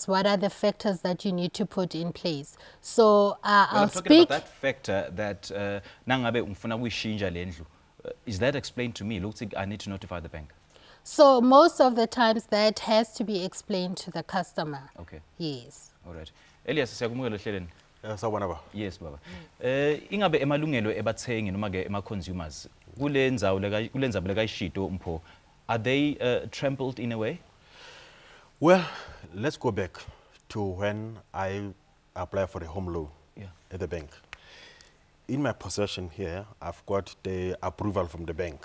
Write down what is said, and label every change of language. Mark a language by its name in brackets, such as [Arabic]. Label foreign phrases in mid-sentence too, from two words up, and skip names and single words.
[English] What are the factors that you need to put in place? So I'll speak about that factor that is that explained to me? Looks like I need to notify the bank. So most of the times that has to be explained to the customer. Okay. Yes. All right. Elias, [Zulu] siyakumukela hleleni. Sawubona ba. [English] Yes, baba. [Zulu] Ingabe emalungelo ebathengi noma ke ema [English] consumers are they trampled in a way? Well, let's go back to when I applied for a home loan at the bank. In my possession here, I've got the approval from the bank.